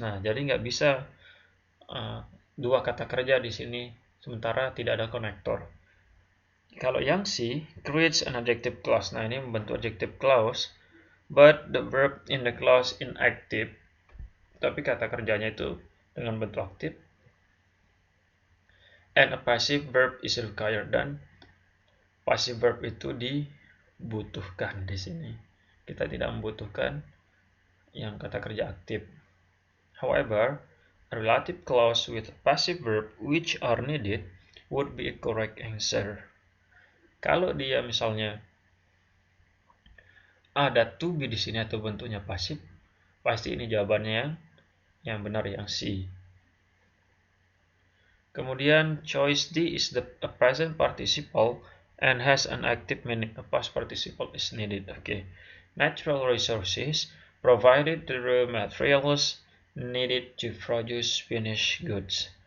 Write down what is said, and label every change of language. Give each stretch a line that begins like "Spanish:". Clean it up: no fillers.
Indonesian: Nah, jadi nggak bisa dua kata kerja di sini, sementara tidak ada konektor. Kalau yang C,
English: creates an adjective clause.
Indonesian: Nah, ini membentuk
English: adjective clause, but the verb in the clause inactive.
Indonesian: Tapi kata kerjanya itu dengan bentuk aktif.
English: And a passive verb is required.
Indonesian: Dan passive verb itu dibutuhkan di sini. Kita tidak membutuhkan yang kata kerja aktif.
English: However, a relative clause with passive verb which are needed would be a correct answer.
Indonesian: Kalau dia misalnya ada to be di sini atau bentuknya pasif, pasti ini jawabannya yang benar, yang C.
English: Kemudian choice D is a present participle and has an active meaning. A past participle is needed. Okay. Natural resources provided the raw materials needed to produce finished goods.